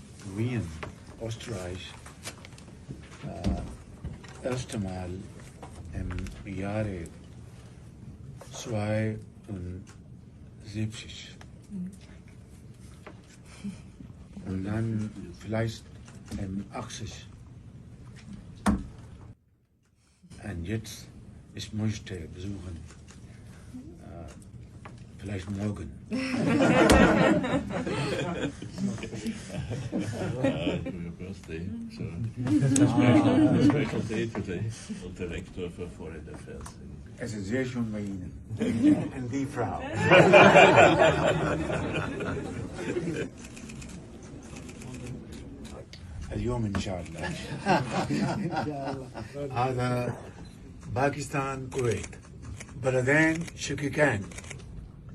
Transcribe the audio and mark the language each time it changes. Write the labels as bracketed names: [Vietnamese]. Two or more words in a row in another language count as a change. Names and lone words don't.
[German] Wien, Österreich, erste Mal im Jahre 72. Und dann vielleicht im 80. Und jetzt, ich möchte besuchen, vielleicht morgen. [English] Your birthday, so special day today. [German] Und Direktor für [English] Foreign Affairs. [German] Es ist sehr schön bei Ihnen. Und die Frau. [Arabic] اليوم إن شاء الله. هذا باكستان كويت، بلدين شقيقين. نعم دائما